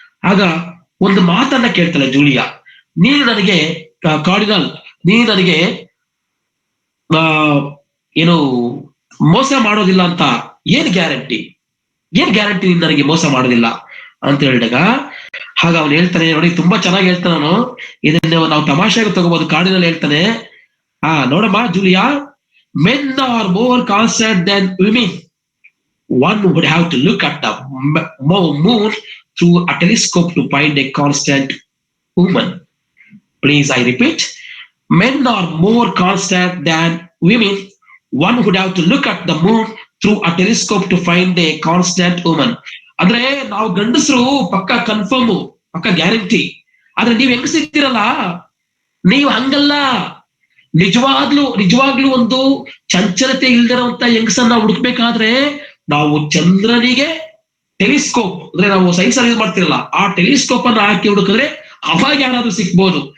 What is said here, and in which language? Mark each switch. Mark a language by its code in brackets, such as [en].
[kn] ಆಗ ಒಂದು ಮಾತನ್ನ ಕೇಳ್ತಾಳೆ ಜೂಲಿಯಾ, ನೀನು ನನಗೆ ಕಾರ್ಡಿನಲ್, ನೀನು ನನಗೆ ಏನು ಮೋಸ ಮಾಡೋದಿಲ್ಲ ಅಂತ ಏನ್ ಗ್ಯಾರಂಟಿ ನೀನು ನನಗೆ ಮೋಸ ಮಾಡೋದಿಲ್ಲ ಅಂತ ಹೇಳಿದಾಗ, ಆಗ ಅವನು ಹೇಳ್ತಾನೆ, ನೋಡಿ ತುಂಬಾ ಚೆನ್ನಾಗಿ ಹೇಳ್ತಾನೆ ಅವನು, ಇದನ್ನ ನಾವು ತಮಾಷೆಗೆ ತಗೋಬಹುದು. ಕಾರ್ಡಿನಲ್ ಹೇಳ್ತಾನೆ, ನೋಡಮ್ಮ Julia, [en] men are more constant than women. One would have to look at the moon through a telescope to find a constant woman. Please, I repeat, men are more constant than women. One would have to look at the moon through a telescope to find a constant woman. [kn] ಅಂದ್ರೆ ನಾವು ಗಂಡಸರು ಪಕ್ಕ confirm, ಪಕ್ಕ guarantee. ಆದ್ರೆ ನೀವ್ ಹೆಂಗಸಿರ್ತೀರಲ್ಲ, ನೀವು ಹಂಗಲ್ಲ. ನಿಜವಾಗ್ಲೂ ಒಂದು ಚಂಚಲತೆ ಇಲ್ದಿರೋಂತ ಹೆಂಗಸನ್ನ ಹುಡುಕ್ಬೇಕಾದ್ರೆ ನಾವು ಚಂದ್ರನಿಗೆ ಟೆಲಿಸ್ಕೋಪ್, ಅಂದ್ರೆ ನಾವು ಸೈನ್ಸ್ ಅಲ್ಲಿ ಯೂಸ್ ಮಾಡ್ತಿರಲ್ಲ ಆ ಟೆಲಿಸ್ಕೋಪ್ ಅನ್ನ ಹಾಕಿ ಹುಡುಕಿದ್ರೆ ಅವಾಗ ಯಾರಾದ್ರೂ ಸಿಕ್ಬೋದು.